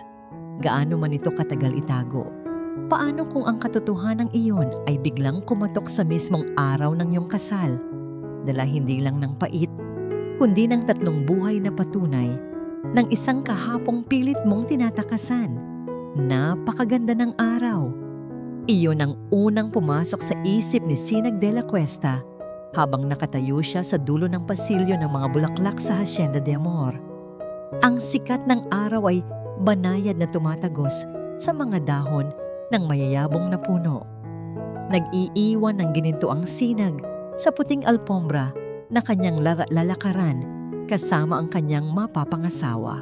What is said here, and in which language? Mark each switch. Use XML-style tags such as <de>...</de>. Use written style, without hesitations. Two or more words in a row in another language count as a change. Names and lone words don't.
<tl>Gaano man ito katagal itago. Paano kung ang katotohanan iyon ay biglang kumatok sa mismong araw ng iyong kasal? Dala hindi lang ng pait, kundi ng tatlong buhay na patunay ng isang kahapong pilit mong tinatakasan. Napakaganda ng araw. Iyon ang unang pumasok sa isip ni Sinag de la Cuesta habang nakatayo siya sa dulo ng pasilyo ng mga bulaklak sa Hacienda de Amor. Ang sikat ng araw ay banayad na tumatagos sa mga dahon ng mayayabong na puno. Nag-iiwan ng ginintuang sinag sa puting alpombra na kanyang lalakaran kasama ang kanyang mapapangasawa.</tl>